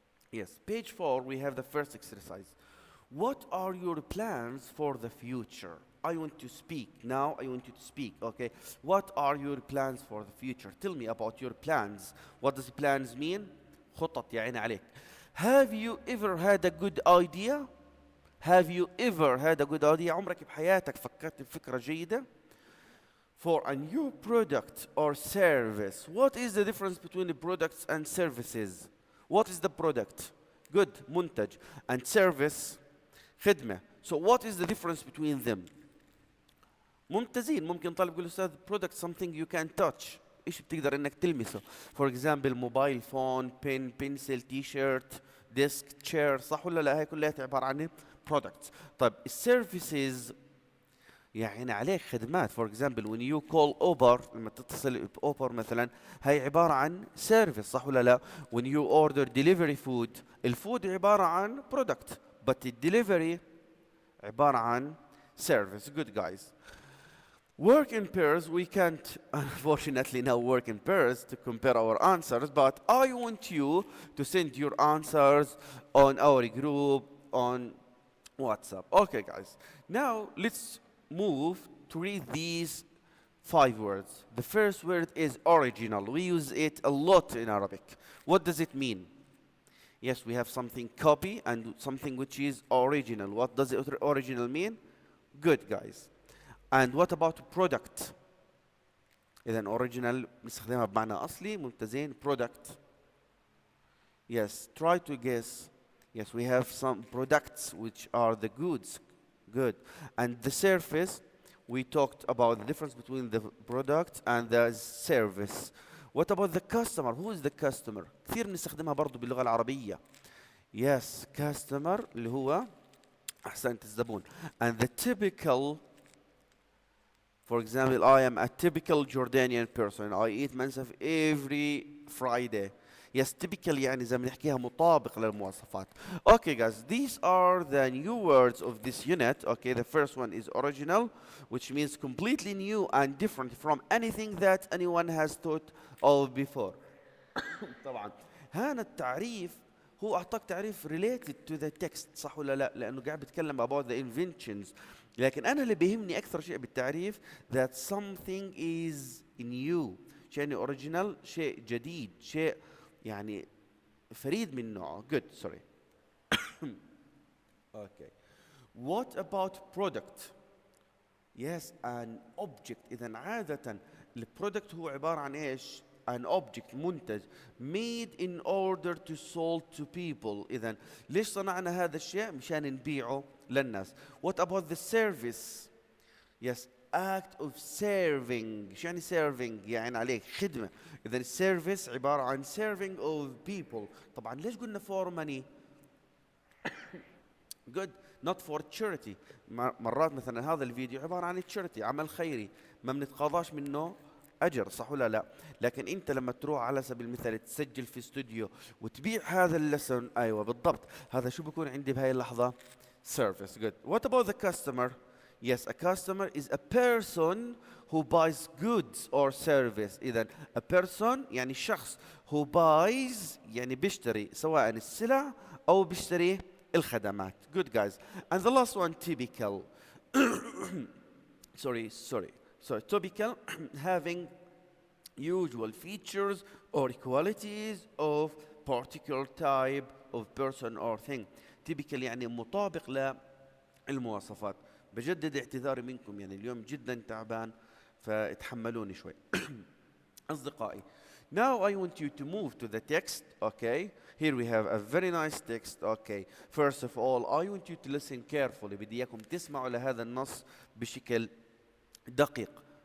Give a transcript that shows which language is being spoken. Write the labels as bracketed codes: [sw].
[en] Yes, page 4, we have the first exercise. What are your plans for the future? I want to speak. Now I want you to speak, okay? What are your plans for the future? Tell me about your plans. What does plans mean? [ar] خطط يا عيني عليك. [en] Have you ever had a good idea? Have you ever had a good idea? [ar] عمرك بحياتك فكرت بفكرة جيدة? [en] For a new product or service. What is the difference between the products and services? What is the product? Good, منتج. And service, خدمة. So what is the difference between them? [ar] ممتازين. ممكن طالب يقول أستاذ [en] product something you can touch. [ar] إيش بتقدر إنك تلمسه؟ [en] For example, mobile phone, pen, pencil, t-shirt, desk, chair. [ar] صح ولا لا؟ هاي كلها عبارة عن products. طيب السيرفيسز يعني عليك خدمات. [en] for example when you call Uber، [ar] لما تتصل بأوبر مثلا، هي عبارة عن سيرفيس، صح ولا لا؟ [en] when you order delivery food، [ar] الفود عبارة عن product but الدليفري عبارة عن service. [en] good guys. Work in pairs, we can't unfortunately now work in pairs to compare our answers, but I want you to send your answers on our group on WhatsApp. Okay guys, now let's move to read these 5 words. The first word is original. We use it a lot in Arabic. What does it mean? Yes, we have something copy and something which is original. What does original mean? Good guys. And what about product? [ar] إذا original نستخدمها بمعنى أصلي. ممتازين. [en] Product. Yes, try to guess. Yes, we have some products which are the goods. Good. And the service, we talked about the difference between the product and the service. What about the customer? Who is the customer? [ar] كثير بنستخدمها برضو باللغة العربية. Yes, customer اللي هو أحسنت الزبون. [en] And the typical, for example, I am a typical Jordanian person. I eat mansaf every Friday. [ar] Yes, typical يعني زي ما نحكيها مطابق للمواصفات. [en] Okay guys, these are the new words of this unit. Okay, the first one is original, which means completely new and different from anything that anyone has thought of before. [ar] طبعا هذا التعريف هو أعطاك تعريف [en] related to the text، [ar] صح ولا لا؟ لأنه قاعد بيتكلم [en] about the inventions. [ar] لكن أنا اللي بيهمني أكثر شيء بالتعريف [en] that something is new. [ar] شيء original، شيء جديد، شيء يعني فريد من نوعه. [en] Good, sorry. Okay. What about product? Yes, an object. [ar] إذا عادة البرودكت هو عبارة عن إيش؟ [en] an object، منتج made in order to sold to people. [ar] إذا ليش صنعنا هذا الشيء؟ مشان نبيعه للناس. [en] What about the service? Yes, act of serving. [ar] شو يعني serving؟ يعني عليك خدمة. إذا السيرفيس عبارة عن [en] serving of people. [ar] طبعا ليش قلنا [en] for money؟ good, not for charity. [ar] مرات مثلا هذا الفيديو عبارة عن charity، عمل خيري، ما بنتقاضاش منه أجر، صح ولا لا؟ لكن أنت لما تروح على سبيل المثال تسجل في استوديو وتبيع هذا اللسن، أيوة بالضبط، هذا شو بيكون عندي بهاي اللحظة؟ service. [en] good. What about the customer? Yes, a customer is a person who buys goods or service. [ar] إذا a person يعني شخص [en] who buys [ar] يعني بيشتري سواء السلع أو بيشتري الخدمات. [en] Good guys. And the last one, typical. sorry. So typical having usual features or qualities of particular type of person or thing. [ar] Typical يعني مطابق للمواصفات. بجدد اعتذاري منكم، يعني اليوم جدا تعبان فاتحملوني شوي. أصدقائي, [en] now I want you to move to the text. Okay, here we have a very nice text. Okay, first of all I want you to listen carefully. [ar] بدي إياكم تسمعوا لهذا النص بشكل دقيق.